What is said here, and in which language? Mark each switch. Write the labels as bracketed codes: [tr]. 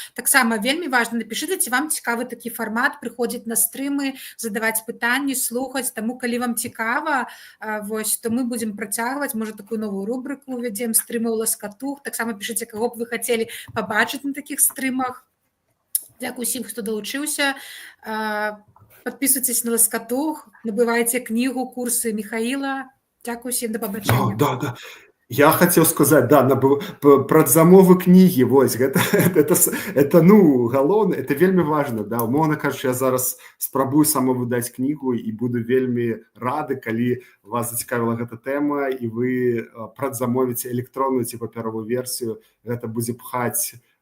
[be] Таксама вельмі важна, напішыце, ці вам цікавы такі фармат, прыходзіць на стрымы, задаваць пытанні, слухаць. Таму, калі вам цікава, вось, то мы будзем працягваць, можа, такую новую рубрыку увядзем, стрымаў Ласкатух. Таксама пішыце, каго б вы хацелі пабачыць на такіх стрымах. Дзякуй усім, хто далучыўся. [ru] Подписывайтесь на Ласкатух, набывайте книгу, курсы Михаила. [be] Дзякуй усім, да пабачэння. Да. [ru] Я хотел сказать, [be] да, прадзамовы кнігі, вось, это, ну, галоўна, это вельмі важна, да, умоўна кажучы, я зараз спрабую самавыдаць кнігу і буду вельмі рады, калі вас зацікавіла гэта тэма і вы прадзамовіце электронную ці папяровую версію, гэта будзе пхаць